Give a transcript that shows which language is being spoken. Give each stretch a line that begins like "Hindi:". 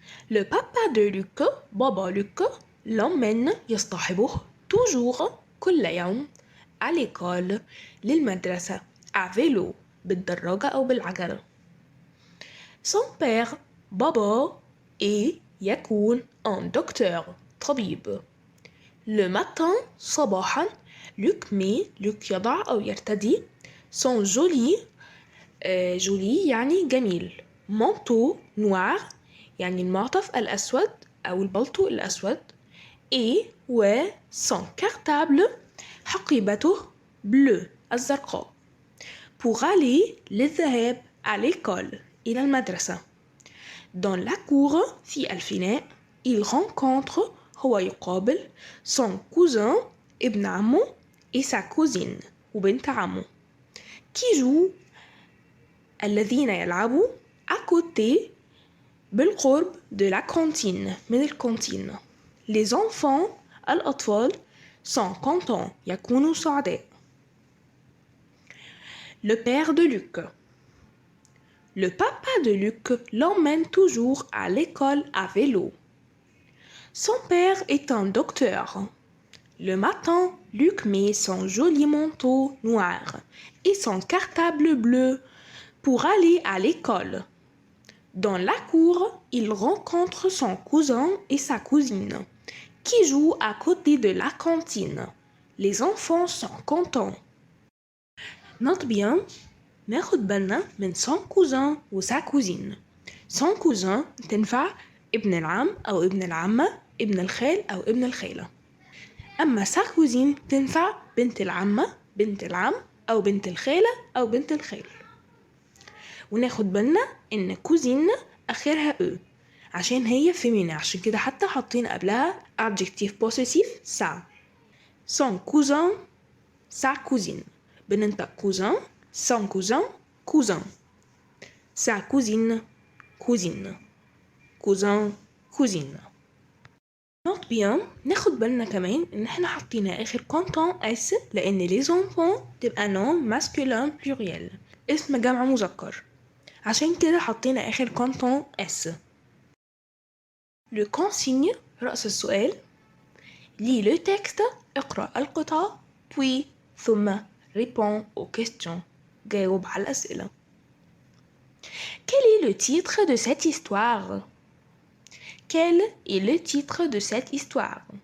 French: Le papa de Luc, Baba Luc, l'emmène
Arabic: يصطحبه
French: toujours
Arabic: كل يوم
French: à l'école
Arabic: للمدرسة
French: à vélo
Arabic: بالدراجة أو بالعجلة.
French: Son père, Baba,
Arabic: يكون
French: un docteur
Arabic: طبيب.
French: Le matin
Arabic: صباحا Luc يضع أو يرتدي
French: son joli joli
Arabic: يعني جميل
French: manteau noir
Arabic: يعني المعطف الأسود أو البلطو الأسود و
French: son cartable
Arabic: حقيبته
French: bleu
Arabic: الزرقاء
French: pour aller
Arabic: للذهاب
French: à l'école
Arabic: إلى المدرسة.
French: Dans la cour
Arabic: في الفناء
French: il rencontre
Arabic: هو يقابل
French: son cousin
Arabic: ابن عمه
French: et sa cousine
Arabic: وبنت عمه
French: qui jouent
Arabic: الذين يلعبوا
French: à côté
Arabic: بالقرب
French: de la cantine
Arabic: من الكانتين.
French: Les enfants
Arabic: الأطفال
French: sont contents
Arabic: يكونوا سعداء.
French: Le père de Luc. Le papa de Luc l'emmène toujours à l'école à vélo. Son père est un docteur. Le matin, Luc met son joli manteau noir et son cartable bleu pour aller à l'école. Dans la cour, il rencontre son cousin et sa cousine qui jouent à côté de la cantine. Les enfants sont contents. Note bien,
Arabic: ناخد بالنا من
French: son cousin و sa cousine. son cousin
Arabic: تنفع ابن العم أو ابن العمة، ابن الخال أو ابن الخالة. أما
French: sa cousine
Arabic: تنفع بنت العمة، بنت العم أو بنت الخالة أو بنت الخال. وناخد بالنا إن كوزين آخرها أو عشان هي féminin، عشان كده حتى حاطين قبلها
French: adjectif possessif sa. son cousin sa cousine.
Arabic: بننطق
French: cousin son cousin cousin. sa cousine cousine. cousin cousine. note bien
Arabic: ناخد بالنا كمان ان احنا حطينا اخر content s لان
French: les enfants
Arabic: تبقى
French: nom masculin pluriel
Arabic: اسم جمع مذكر، عشان كده حطينا اخر content s.
French: le consigne
Arabic: رأس السؤال
French: lis le texte
Arabic: اقرأ القطعة
French: puis ثم réponds aux questions
Arabic: جاوب على الأسئلة.
French: Quel est le titre de cette histoire? Quel est le titre de cette histoire?